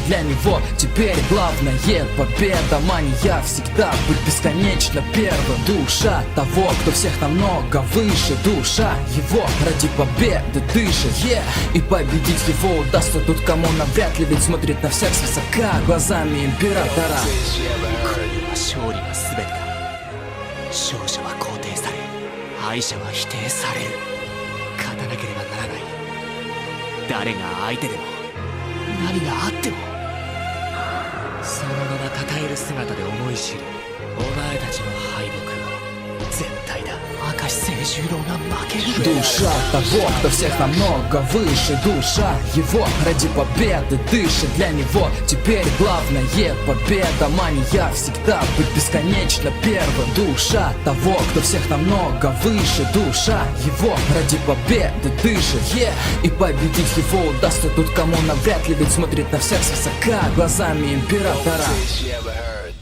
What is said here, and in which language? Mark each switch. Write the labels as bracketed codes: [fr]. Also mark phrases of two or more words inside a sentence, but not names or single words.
[ru] Для него теперь главное победа. Мания всегда быть бесконечно первым. Душа того, кто всех намного выше. Душа его ради победы дышит, и победить его удастся тут, кому навряд ли, ведь смотрит на всех свысока глазами императора. [ja] 勝利が全てだ。勝者は肯定され、敗者は否定される。勝たなければならない。誰が相手でも何があっても。そのまま称える姿で思い知る。お前たちの敗北は絶対だ。明石誠十郎が負ける。 [ru] Душа того, кто всех намного выше. Душа его ради победы дышит. Для него теперь главное победа. Мания всегда быть бесконечно первым. Душа того, кто всех намного выше. Душа его ради победы дышит, и победить его удастся тут, кому навряд ли, ведь смотрит на всех свысока глазами императора.